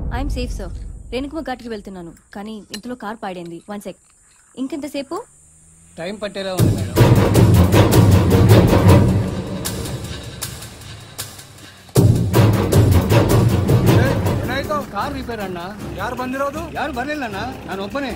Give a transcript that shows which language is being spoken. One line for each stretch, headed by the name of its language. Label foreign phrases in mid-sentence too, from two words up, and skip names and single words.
English: I'm safe sir.
Telugu: రేణుకమ్మ ఘాట్కి వెళ్తున్నాను, కానీ ఇంతలో కార్ పాడైంది. 1 సెక్. ఇంకెంతసేపు? టైం పట్టేలా ఉంది మేడం.
English: car repair ಅಣ್ಣ.
Kannada: ಯಾರು ಬಂದಿರೋದು? ಯಾರು ಬರ್ಲಿಲ್ಲ ಅಣ್ಣ, ನಾನು ಒಬ್ಬನೇ.